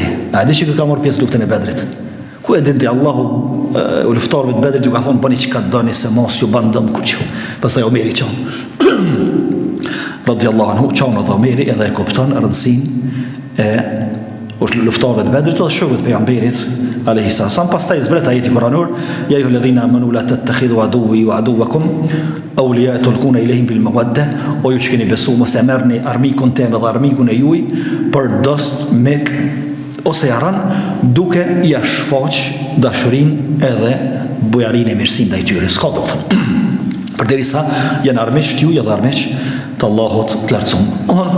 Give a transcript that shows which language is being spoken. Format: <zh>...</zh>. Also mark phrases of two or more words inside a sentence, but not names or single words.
<sq>A di që ka marrë pjesë luftën e Bedrit? Ku e din ti Allahu u luftarëve të Bedrit ju ka thonë bëni çka doni se mos ju ban dëm kuq." Pastaj Omeri çon.</sq> <ar>رضي الله عنه</ar> <sq>çon Omeri edhe e kupton rëndësinë e luftarëve të Bedrit dhe shokëve të pejgamberit</sq> <ar>عليه السلام.</ar> <sq>Pastaj zbret ajeti kuranor,</sq> <ar>يا أيها الذين آمنوا لا تتخذوا عدوي وعدوكم أولياء تلقون إليهم بالمودة,</ar> <sq>o ju që keni besu mos e merrni armikun tim dhe armikun e juaj për dost mek ose jaran, duke ja shfaq dashurinë edhe bujarinë e mirësinë ndaj tyre. S'ka do të thonë. Përderisa janë armiq ju edhe armiq të Allahut të lartësuar.</sq>